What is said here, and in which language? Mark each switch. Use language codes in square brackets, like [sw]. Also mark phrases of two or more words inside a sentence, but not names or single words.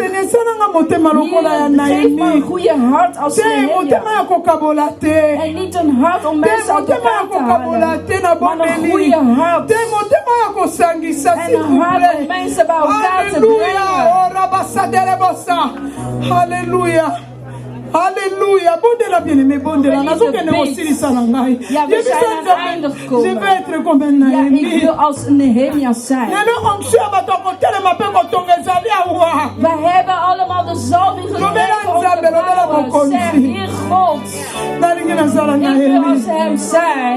[nl] Hier, geef me een goede hart als Nehemia. En niet een hart om mensen uit elkaar te halen, maar een goede hart. En een hart om mensen bij elkaar te brengen. Halleluja. Halleluja. [ln] Bondela bien-aimé, bondela. [nl] Ja, we zijn aan het einde gekomen. Ja, ik wil als Nehemia zijn. We hebben allemaal de zalving gekregen om te bouwen. Zeg, Heer God, ik wil als hem zijn.